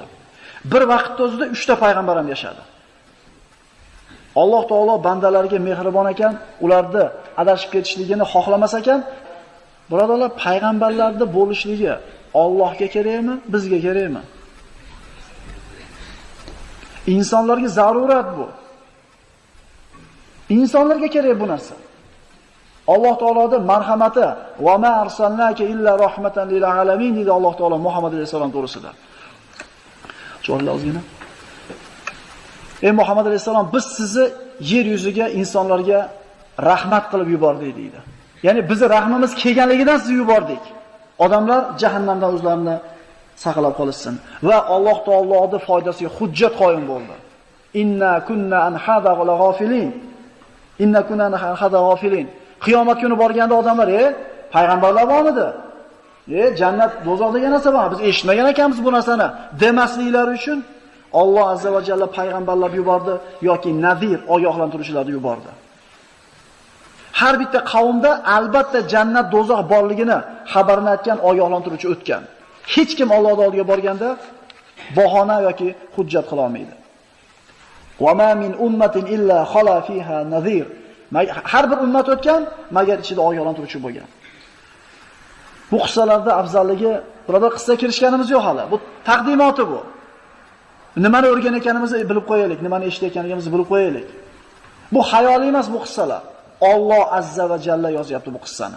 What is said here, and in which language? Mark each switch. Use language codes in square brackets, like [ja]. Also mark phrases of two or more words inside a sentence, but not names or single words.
[uz] Bir vaqtda o'zida 3 ta payg'ambar ham yashadi. Alloh taolo bandalariga mehribon ekan, ularni adashib ketishligini xohlamas ekan, birodarlar, payg'ambarlarda bo'lishligi Allohga kerakmi, bizga kerakmi? Insonlarga zarurat bu. Insonlarga kerak bu narsa. Alloh taoloning marhamati [ar] وما أرسلناك إلا رحمة للعالمين [uz] dedi Alloh taolo Muhammad alayhisalom to'g'risida. Cho'rlar ozgina. Ey Muhammad alayhisalom, biz sizni yer yuziga insonlarga rahmat qilib yubordik deydi. Ya'ni bizning rahmimiz kelganligidan sizni yubordik. Odamlar jahannamdan o'zlarini saqlab qolsin va Alloh taoloning foydasiga hujjat qoyim bo'ldi. [ar] إنا كنا عن هذا غافلين. إنا كنا عن هذا غافلين. [uz] Qiyomat kuni borganda odamlar, payg'ambarlar bormidi? Jannat, do'zax degan narsa bor. Biz eshitmagan ekanmiz bu narsani demasliklari uchun Alloh azza va jalla payg'ambarlar yubordi yoki nazir, ogohlantiruvchilarni yubordi. Har bitta qavmda albatta jannat, do'zax borligini xabarini aytgan ogohlantiruvchi o'tgan. Hech kim Allohning oldiga borganda bahona yoki hujjat qila olmaydi. [ar] وإن من أمة إلا خلا فيها نذير. [uz] Har bir ummat o'tgan, magar ichida ogohlantiruvchi bo'lgan. Bu qissalarda afzalligi, birodar, qissa kirishganimiz yo'q hali. Bu taqdimoti bu. Nimani o'rganayotganimizni bilib qo'yaylik, nimani eshitayotganimizni bilib qo'yaylik. Bu xayoliy emas bu qissalar. Alloh azza va jalla yozyapti bu qissani.